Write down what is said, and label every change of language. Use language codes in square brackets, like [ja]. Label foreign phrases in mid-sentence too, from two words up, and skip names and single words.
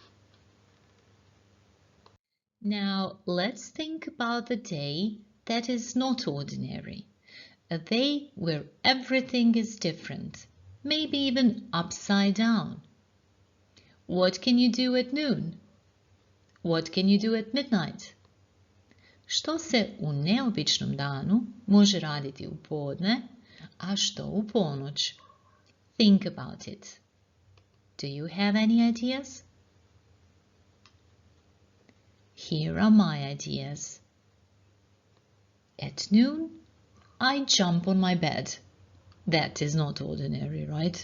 [en] Now let's think about the day that is not ordinary. A day where everything is different, maybe even upside down. What can you do at noon? What can you do at midnight? [hr] Što se u neobičnom danu može raditi u podne, a što u ponoć? [en] Think about it. Do you have any ideas? Here are my ideas. At noon, I jump on my bed. That is not ordinary, right?